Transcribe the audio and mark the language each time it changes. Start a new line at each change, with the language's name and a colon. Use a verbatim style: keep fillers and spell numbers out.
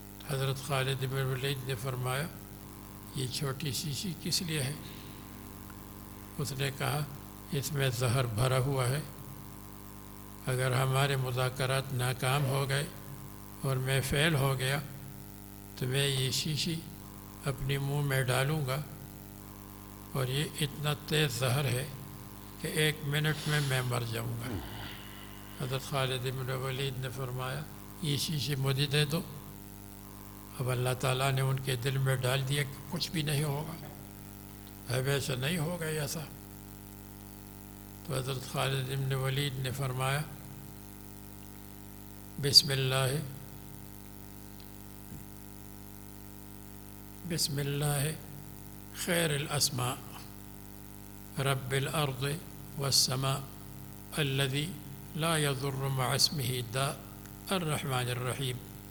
Urdu: حضرت خالد بن ولید نے فرمایا یہ چھوٹی شیشی کس لیے ہے؟ اس نے کہا اس میں زہر بھرا ہوا ہے، اگر ہمارے مذاکرات ناکام ہو گئے اور میں فیل ہو گیا تو میں یہ شیشی اپنے منہ میں ڈالوں گا، اور یہ اتنا تیز زہر ہے کہ ایک منٹ میں میں مر جاؤں گا. حضرت خالد بن ولید نے فرمایا یہ شیشی مجھے دے دو. اب اللہ تعالیٰ نے ان کے دل میں ڈال دیا کہ کچھ بھی نہیں ہوگا، ویسے نہیں ہوگا ایسا. تو حضرت خالد بن ولید نے فرمایا
Arabic: بسم اللہ بسم اللہ خیر الاسماء رب الارض والسماء الذي لا يضر مع اسمه داء الرحمن الرحیم.